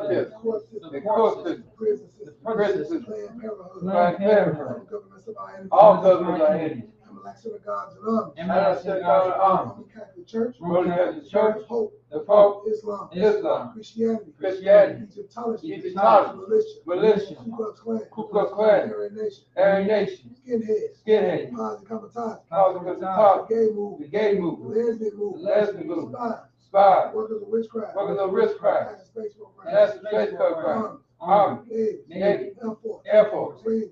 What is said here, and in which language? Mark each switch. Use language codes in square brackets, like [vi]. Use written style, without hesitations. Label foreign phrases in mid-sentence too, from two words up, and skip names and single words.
[en] the dealers. court system. The court system. Prison The system. prison system. Planned Parenthood. Planned Parenthood. All governments of our enemies. All governments are enemies. Amalek synagogues and armies. And I don't say God arms. Roman Catholic Church. Roman Catholic Church. Pope. The Pope. Islam. Islam. Christianity. Christianity. Egyptology. Egyptology. Militia. Militia. Ku Klux Klan. Ku Klux Klan. Aryan Nation. Aryan Nation. Skinheads. Skinhead. Posse Comitatus. Cause The of the top. gay The movement. gay The movement. lesbian movement. The lesbian movement. Spies. Spies. Workers of witchcraft. Workers of witchcraft. National space program. National space program. Army. Army. Navy. Navy. Air Force. Air Force. Marine.